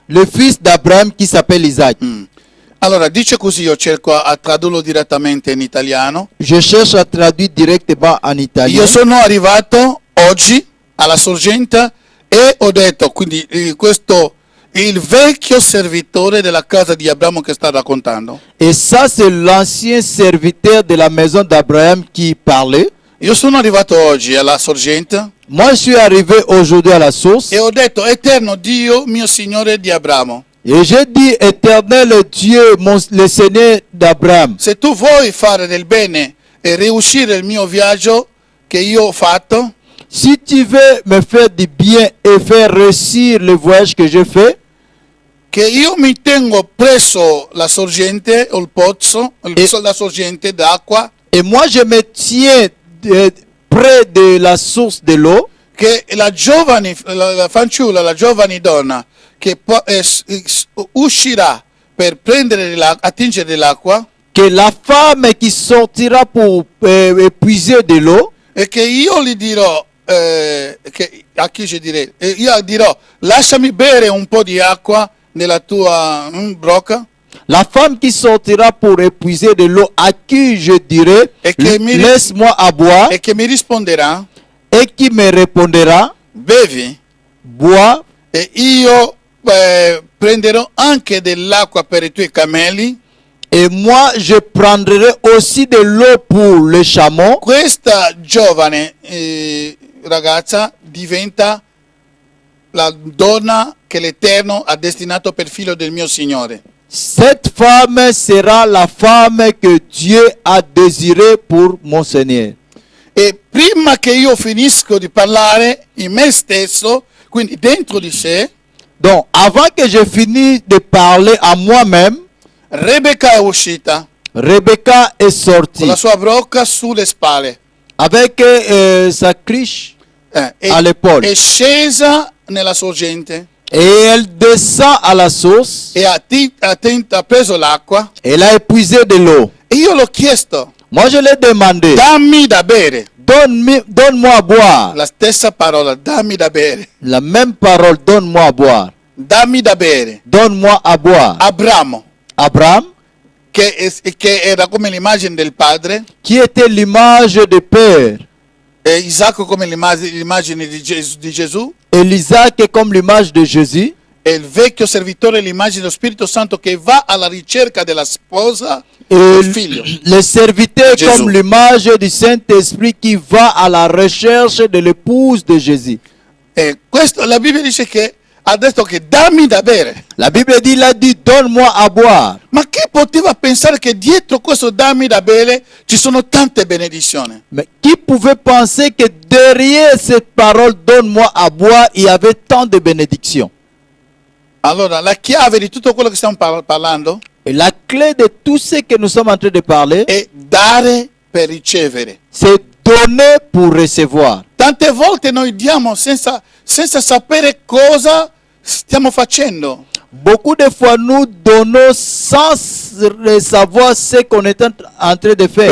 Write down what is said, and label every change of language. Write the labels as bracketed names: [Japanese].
[French] Le fils d'Abraham qui s'appelle Isaac. [Italian] Allora, dice così, io cerco a tradurlo direttamente in italiano. [French] Je cherche à traduire directement en italien. [Italian] Io sono arrivato oggi alla sorgente e ho detto, quindi questo il vecchio servitore della casa di Abramo che sta raccontando. [French] Et ça, c'est l'ancien serviteur de la maison d'Abraham qui parlait. [Italian] Io sono arrivato oggi alla sorgente [French] Moi, je suis arrivé aujourd'hui à la source [Italian] e ho detto, eterno Dio, mio Signore di Abramo, [French] et j'ai dit, éternel Dieu, le Seigneur d'Abraham, [Italian] se tu vuoi fare del bene e riuscire il mio viaggio che io ho fatto, [French] si tu veux me faire du bien et faire réussir le voyage que j'ai fait, [Italian] che io mi tengo presso la sorgente o il pozzo, la sorgente d'acqua, [French] et moi je me tiens près de la source de l'eau, [Italian] che la giovane, la fanciulla, la giovane donna che uscirà per prendere attingere l'acqua, [French] que la femme qui sortira pour puiser de l'eau, [Italian] e che io gli dirò, a chi ci direi, io dirò, lasciami bere un po' di acqua nella tua brocca, [French] la femme qui sortira pour épuiser de l'eau, à qui je dirai, Et que laisse-moi à boire, [Italian] e che mi risponderà, [French] et qui me répondra, [Italian] bevi, [French] bois, [Italian] e io prenderò anche dell'acqua per i tuoi cammelli. [French] et moi je prendrai aussi de l'eau pour le chameau. [Italian] Questa giovane ragazza diventa la donna che l'Eterno ha destinato per figlio del mio Signore. [French] Cette femme sera la femme que Dieu a désirée pour mon Seigneur. [Italian] E prima che io finisco di parlare in me stesso, quindi dentro di sé, [French] Donc, avant que je finisse de parler à moi-même, [Italian] Rebecca è uscita [French] Rebecca est [Italian] con [French] sortie [Italian] la sua brocca sulle spalle. [French] avec sa criche [Italian] E [French] à l'épaule. [Italian] è scesa nella sorgente [French] Et elle descend à la source. [Italian] e ha preso l'acqua. [French] Elle a épuisé de l'eau. [Italian] E io l'ho chiesto, [French] Moi, je l'ai demandé, [Italian] dammi da bere. [French] donne-moi à boire. [Italian] La stessa parola, dammi da bere. [French] La même parole, donne-moi à boire. [Italian] Dammi da bere. [French] Donne-moi à boire. [Italian] Abramo, [French] Abraham, [Italian] che era come l'immagine del padre, [French] qui était l'image de Père, [Italian] e Isacco come l'immagine di Gesù, [French] et l'Isaac est comme l'image de Jésus, [Italian] e il vecchio servitore l'immagine dello Spirito Santo che va alla ricerca della sposa [French] et [Italian] del figlio. [French] le serviteur Jésus. comme l'image du Saint-Esprit qui va à la recherche de l'épouse de Jésus. [Italian] E questo la Bibbia dice che ha detto che dammi da bere. [French] La Bible dit, il a dit, donne-moi à boire. [Italian] Ma chi poteva pensare che dietro questo dammi da bere ci sono tante benedizioni? [French] Mais qui pouvait penser que derrière cette parole, donne-moi à boire, il y avait tant de bénédictions. [Italian] Allora, la chiave di tutto quello che stiamo parlando [French] Et la clé de tout ce que nous sommes en train de parler, [Italian] è dare per ricevere. [French] c'est donner pour recevoir. [Italian] Tante volte noi diamo senza sapere cosa stiamo facendo. [French] Beaucoup de fois, nous donnons sans savoir ce qu'on est en train de faire.